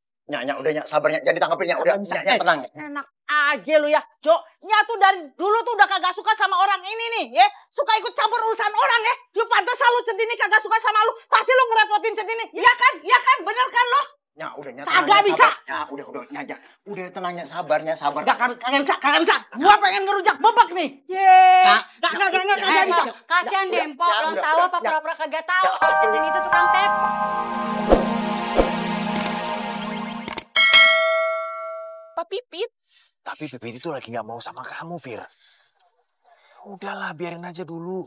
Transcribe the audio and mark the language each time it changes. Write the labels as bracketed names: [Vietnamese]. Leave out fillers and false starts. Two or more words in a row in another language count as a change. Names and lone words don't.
[Indonesian] Nyak, udah Nyak, sabar Nyak, jangan ditangkapin Nyak, udah Nyak tenang. Enak aja lu ya, Jo. Nyak tuh dari dulu tuh udah kagak suka sama orang ini nih, ya. Suka ikut campur urusan orang ya. Lu pantas lu Centini kagak suka sama lu, pasti lu ngerepotin Centini. Iya kan? Iya kan? Bener kan lo? Nyak, udah Nyak. Kagak bisa. Nyak, udah Nyak. Udah tenang Nyak, sabar Nyak, sabar. Kagak bisa. Gua pengen ngerujak bebek nih. Kagak bisa. Kasian Dempo, belum tahu apa pura-pura kagak tahu. Centini itu tukang tep. Pipit. Tapi Pipit itu lagi gak mau sama kamu, Fir. Udahlah, biarin aja dulu.